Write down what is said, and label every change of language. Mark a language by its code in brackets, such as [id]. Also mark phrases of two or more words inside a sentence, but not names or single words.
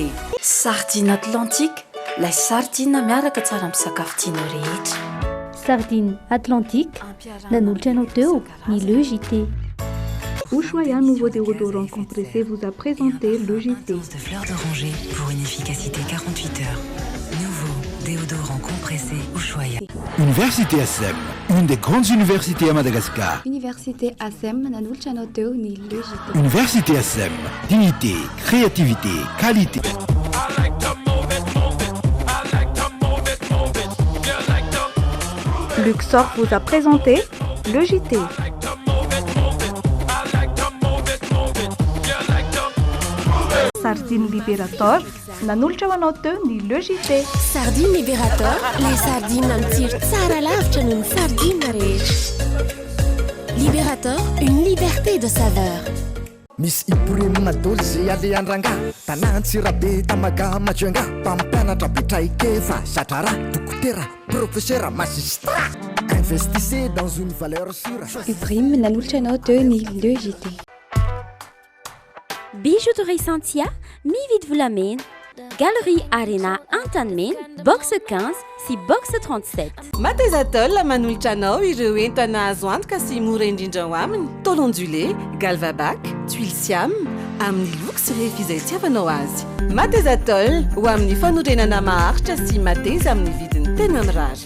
[mg] Sardine Atlantique, [fr] la sardine [mg] miaraka tsara amin'ny sakafo tianao rehetra. Sardine Atlantique, nanolotra anao teo ny le JT. [fr] Ushuaïa nouveau déodorant compressé vous a présenté le JT. De fleurs d'oranger pour une efficacité 48 heures. Nouveau déodorant compressé Ushuaïa. Université ASEM, une des grandes universités à Madagascar. [mg] Université ASEM, nanolotra anao teo ny le JT. [fr] Université ASEM, dignité, créativité, qualité. Luxor vous a présenté le JT. [mg] Sardine Liberator, nanolotra ho anao teo ny le JT. Sardine Liberator, [fr] les sardines [mg] amin'ny tsiro tsara lavitra noho ny sardine rehetra. [fr] Liberator, une liberté de saveur. [mg] Miss Ibrahim Dolce Aliandrangá, Tanantsirabe Tamaga Majuanga, Pampanatra Bitraikeva, Satara, Dokotera, [fr] professeur magistrat. Investissez dans une valeur sûre. [mg] Ibrahim nanolotra anao teo ny le JT. [fr] Bijouterie Santia, mi-vide vous l'amène. Galerie Arena Antanmen, box 15, si box 37. [mg] Matezatol manolotra anao ireo entana azo antoka sy mora indrindra ho aminy. [fr] Tôle ondulé, galvabac, tuile siam, [mg] amin'ny luxe rehefa izay tiavanao azy. Matezatol ho amin'ny fanorenana maharitra sy mateza amin'ny vidiny tena mirary.